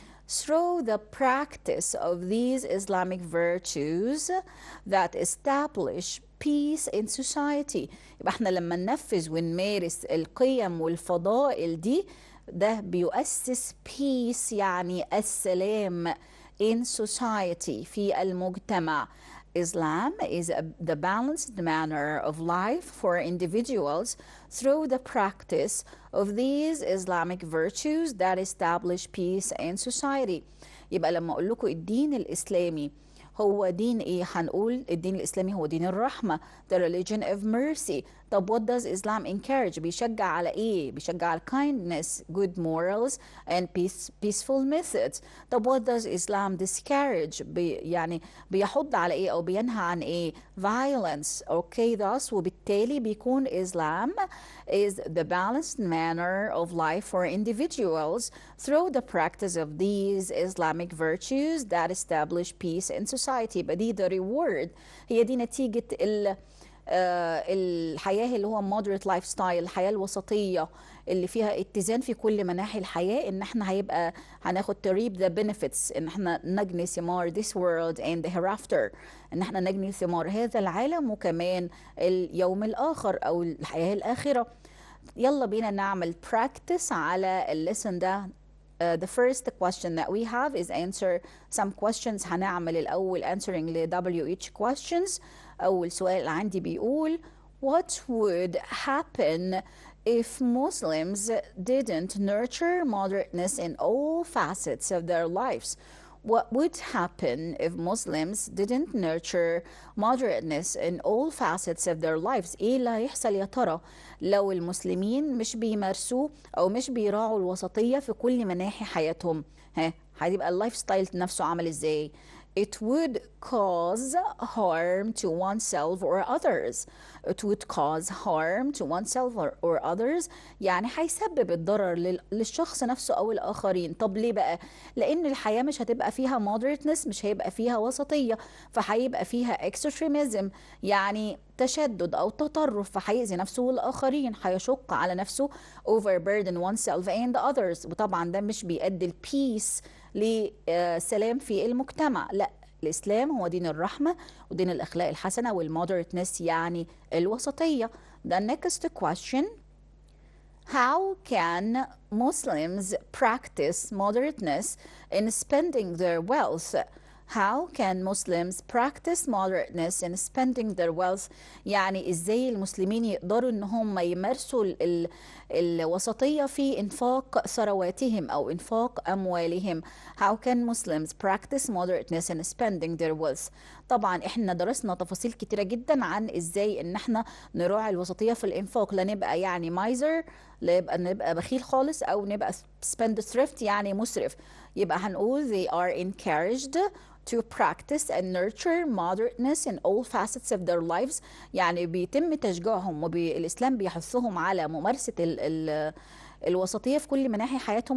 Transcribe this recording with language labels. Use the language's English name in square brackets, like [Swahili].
[English] Through the practice of these Islamic virtues that establish peace in society. [Arabic] يبقى احنا لما ننفذ ونمارس القيم والفضائل دي، ده بيؤسس peace يعني السلام [English] in society [Arabic] في المجتمع. [English] Islam is the balanced manner of life for individuals through the practice of these Islamic virtues that establish peace in society. [Arabic] يبقى لما أقول لكم الدين الإسلامي هو دين إيه؟ هنقول الدين الإسلامي هو دين الرحمة، [English] the religion of mercy. طب what does Islam encourage؟ [Arabic] بيشجع على إيه؟ بيشجع على [English] kindness, good morals and peaceful methods. [Arabic] طب [English] what does Islam discourage؟ [Arabic] يعني بيحض على إيه أو بينهى عن إيه؟ violence. [English] Okay, thus [Arabic] وبالتالي بيكون [English] Islam is the balanced manner of life for individuals through the practice of these Islamic virtues that establish peace in society. [Arabic] يبقى دي the reward، هي دي نتيجة الحياة اللي هو [English] moderate lifestyle، [Arabic] الحياة الوسطية اللي فيها اتزان في كل مناحي الحياة، ان احنا هناخد تريب [English] the benefits، [Arabic] ان احنا نجني ثمار [English] this world and the hereafter، [Arabic] ان احنا نجني ثمار هذا العالم وكمان اليوم الآخر او الحياة الآخرة. يلا بينا نعمل practice على الليسن ده. [English] The first question that we have is answer some questions. [Arabic] هنعمل الأول [English] answering ل WH questions. [Arabic] أول سؤال عندي بيقول [English] What would happen if Muslims didn't nurture moderateness in all facets of their lives? What would happen if Muslims didn't nurture moderateness in all facets of their lives؟ [Arabic] ايه اللي هيحصل يا ترى لو المسلمين مش بيمارسوا او مش بيراعوا الوسطية في كل مناحي حياتهم؟ هيبقى اللايف ستايل نفسه عامل ازاي؟ [English] It would cause harm to oneself or others. It would cause harm to oneself or others. [Arabic] يعني هيسبب الضرر للشخص نفسه أو الآخرين. طب ليه بقى؟ لأن الحياة مش هتبقى فيها moderateness، مش هيبقى فيها وسطية، فهيبقى فيها extremism يعني تشدد أو تطرف، فهيأذي نفسه والآخرين، هيشق على نفسه [English] overburden oneself and others. [Arabic] وطبعا ده مش بيؤدي البيس لسلام في المجتمع. لا، الإسلام هو دين الرحمة ودين الأخلاق الحسنة والمودريتنس يعني الوسطية. [English] The next question: How can Muslims practice moderateness in spending their wealth? How can Muslims practice moderateness in spending their wealth؟ [Arabic] يعني ازاي المسلمين يقدروا ان هم يمارسوا الوسطية في انفاق ثرواتهم او انفاق اموالهم. [English] How can Muslims practice moderateness in spending their wealth؟ [Arabic] طبعا احنا درسنا تفاصيل كتيرة جدا عن ازاي ان احنا نراعي الوسطية في الانفاق، لا نبقى يعني مايزر، لا نبقى بخيل خالص، او نبقى spendthrift يعني مسرف. يبقى هنقول [English] they are encouraged to practice and nurture moderateness in all facets of their lives. [Arabic] يعني بيتم تشجيعهم والإسلام بيحثهم على ممارسة الوسطية في كل مناحي حياتهم.